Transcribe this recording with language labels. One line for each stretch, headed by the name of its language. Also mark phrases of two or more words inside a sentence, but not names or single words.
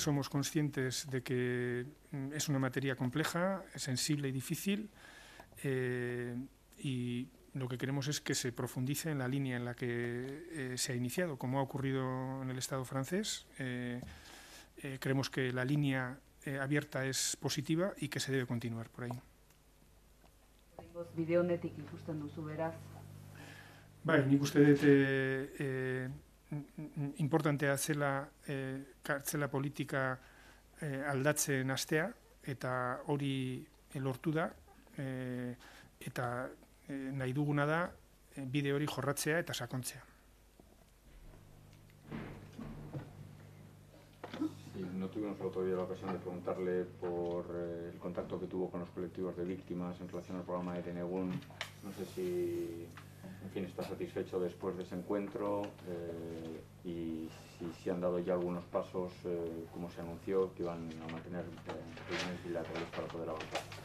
Spanish: Somos conscientes de que es una materia compleja, sensible y difícil, y lo que queremos es que se profundice en la línea en la que se ha iniciado, como ha ocurrido en el Estado francés. Creemos que la línea abierta es positiva y que se debe continuar por ahí.
Basque: Bide honetik ikusten duzu beraz. Bai, nik uste dut importantea zela kartzela politika aldatzen hastea, eta hori lortu da, eta nahi duguna da bide hori jorratzea eta sakontzea.
Spanish: No tuvimos el otro día la ocasión de preguntarle por el contacto que tuvo con los colectivos de víctimas en relación al programa de Herenegun. No sé si, en fin, está satisfecho después de ese encuentro y si han dado ya algunos pasos, como se anunció, que iban a mantener reuniones bilaterales para poder avanzar.